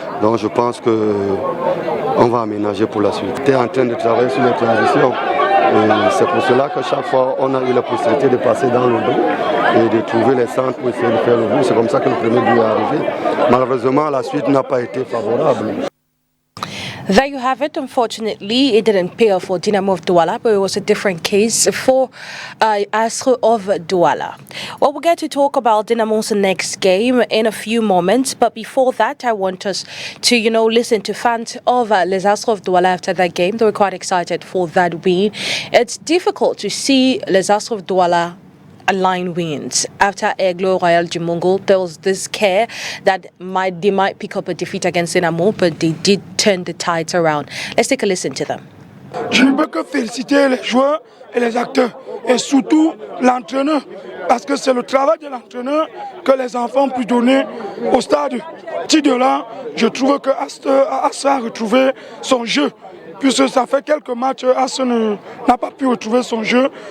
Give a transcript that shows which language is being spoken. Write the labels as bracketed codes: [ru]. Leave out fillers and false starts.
[fr] Donc je pense qu'on va aménager pour la suite. Tu es en train de travailler sur les transitions. C'est pour cela que chaque fois on a eu la possibilité de passer dans le dos et de trouver les centres pour essayer de faire le but. C'est comme ça que le premier but est arrivé. Malheureusement, la suite n'a pas été favorable. [en] There you have it. Unfortunately, it didn't pay off for Dynamo of Douala, but it was a different case for Astre of Douala. Well, we'll get to talk about Dynamo's next game in a few moments, but before that, I want us to, listen to fans of Les Astres of Douala after that game. They were quite excited for that win. It's difficult to see Les Astres of Douala line wins. After Eglo Royal Jimungo, there was this care that they might pick up a defeat against Dynamo, but they did turn the tides around. Let's take a listen to them. [fr] Je ne peux que féliciter les joueurs et les acteurs, et surtout l'entraîneur, parce que c'est le travail de l'entraîneur que les enfants ont pu donner au stade. De là, je trouve que Astra a retrouvé son jeu. Puisque ça fait quelques matchs, Astre n'a pas pu retrouver son jeu.